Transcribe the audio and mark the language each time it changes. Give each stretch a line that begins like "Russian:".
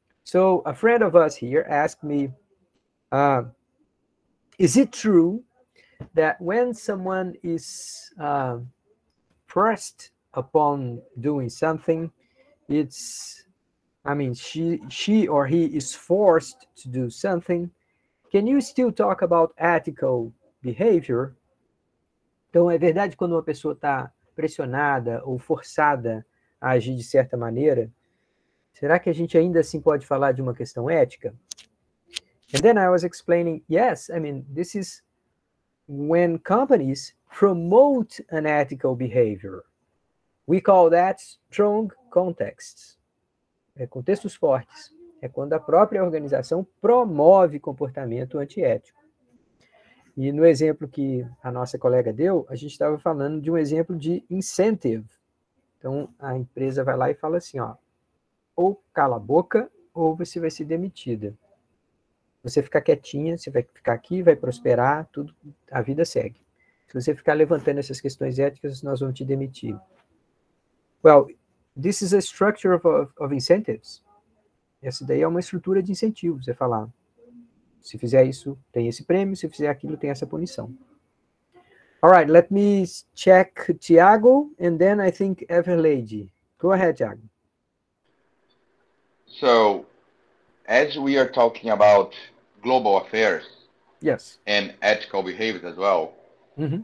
English: So, a friend of us here asked me, uh, is it true that when someone is pressed upon doing something, it's, I mean, she or he is forced to do something, can you still talk about ethical behavior?
Portuguese: Então, é verdade quando uma pessoa está pressionada ou forçada a agir de certa maneira, será que a gente ainda assim pode falar de uma questão ética?
English: And then I was explaining, yes, I mean, this is when companies promote unethical behavior. We call that strong contexts.
Portuguese: Contextos fortes. É quando a própria organização promove comportamento antiético. E no exemplo que a nossa colega deu, a gente estava falando de um exemplo de incentive. Então, a empresa vai lá e fala assim, ó, ou cala a boca, ou você vai ser demitida. Você ficar quietinha, você vai ficar aqui, vai prosperar, tudo, a vida segue. Se você ficar levantando essas questões éticas, nós vamos te demitir.
English: Well, this is a structure of incentives.
Portuguese: Essa daí é uma estrutura de incentivos. Você falar, se fizer isso, tem esse prêmio, se fizer aquilo, tem essa punição.
English: All right, let me check Tiago, and then I think Everlady. Go ahead, Tiago. So, as we are talking about global affairs Yes. and ethical behaviors as well, Mm-hmm.